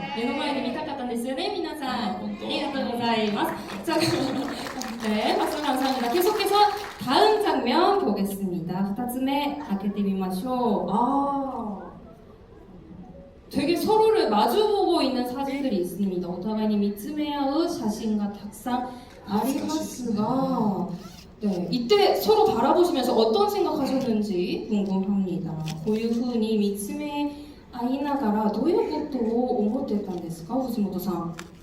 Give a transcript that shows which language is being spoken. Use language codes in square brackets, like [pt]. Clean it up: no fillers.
[ja] 目の前で見たかったんですよね, 皆さん. [ko] 아, [ja] ありがとうございます. [ko] 자, 네, 박수 감사합니다. 계속해서 다음 장면 보겠습니다. [ja] 2つ目, 開けてみましょう. [ko] 되게 서로를 마주보고 있는 사진들이 있습니다. [ja] お互いに見つめ合う写真がたくさんありますが, [ko] 네, 이때 서로 바라보시면서 어떤 생각하셨는지 궁금합니다. [ja] こういうふうに見つめ合いながらどういうことを思ってたんですか、藤本さん。